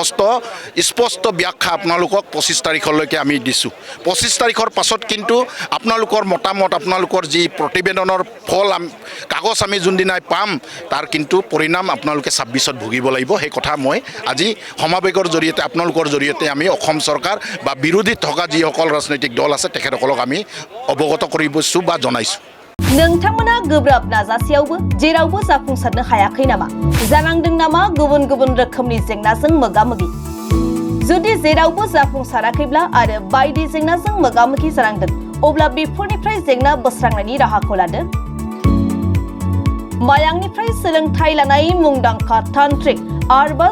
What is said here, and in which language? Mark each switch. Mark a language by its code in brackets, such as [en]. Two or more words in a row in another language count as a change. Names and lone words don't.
[as] স্পষ্ট ব্যাখ্যা আপোনালোকক 25 তাৰিখলৈকে আমি দিছোঁ 25 তাৰিখৰ পাছত কিন্তু আপোনালোকৰ মতামত আপোনালোকৰ যি প্ৰতিবেদনৰ ফল কাগজ আমি যোনদিনাই পাম তাৰ কিন্তু পৰিণাম আপোনালোকে 26ত ভুগিব লাগিব সেই কথা মই আজি সমাবেশৰ জৰিয়তে আপোনালোকৰ জৰিয়তে আমি অসম চৰকাৰ বা বিৰোধীত থকা যিসকল ৰাজনৈতিক দল আছে তেখেতসকলক আমি অৱগত কৰিছোঁ বা জনাইছোঁ [brx] नोंथांमोना गोब्राब नाजासेयावबो जेरावबो जाफुंसारनो हायाखै नामा जानांदों नामा गुबुन गुबुन रोखोमनि जेंनाजों मोगा-मोगि जुदि जेरावबो जाफुंसाराखैब्ला आरो बायदि जेंनाजों मोगा-मोगि जानांदों अब्ला बेफोरनिफ्राय जेंना बोस्रांनायनि राहाखौ लादो मायांनिफ्राय सोलोंथाइ लानाय मुंदांखा तान्त्रिक आरबास